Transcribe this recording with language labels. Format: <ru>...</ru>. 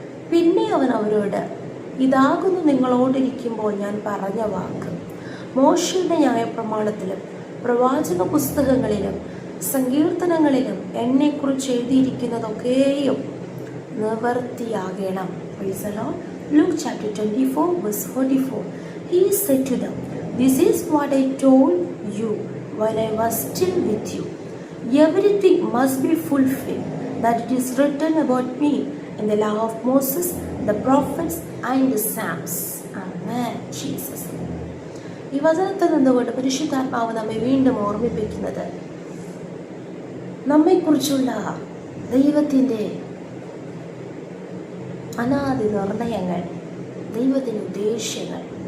<ml>പിന്നെ അവൻ അവരോട്, ഇതാകുന്നു നിങ്ങളോടിരിക്കുമ്പോൾ ഞാൻ പറഞ്ഞ വാക്ക്. മോശയുടെ ന്യായപ്രമാണത്തിലും പ്രവാചക പുസ്തകങ്ങളിലും സങ്കീർത്തനങ്ങളിലും എന്നെക്കുറിച്ച് എഴുതിയിരിക്കുന്നതൊക്കെയും നിവർത്തിയാകണം.</ml> <en>Luke chapter 24 verse 44. He said to them, this is what I told you while I was still with you. Everything must be fulfilled that it is written about me in the law of Moses, the prophets and the Psalms. Amen. Jesus.</en> <ml>ഈ വചനത്തിൽ നിന്നുകൊണ്ട് പരിശുദ്ധാത്മാവ് നമ്മെ വീണ്ടും ഓർമ്മിപ്പിക്കുന്നത് നമ്മെക്കുറിച്ചുള്ള ദൈവത്തിൻ്റെ അനാദി നിർണയങ്ങൾ, ദൈവത്തിൻ്റെ ഉദ്ദേശ്യങ്ങൾ.</ml>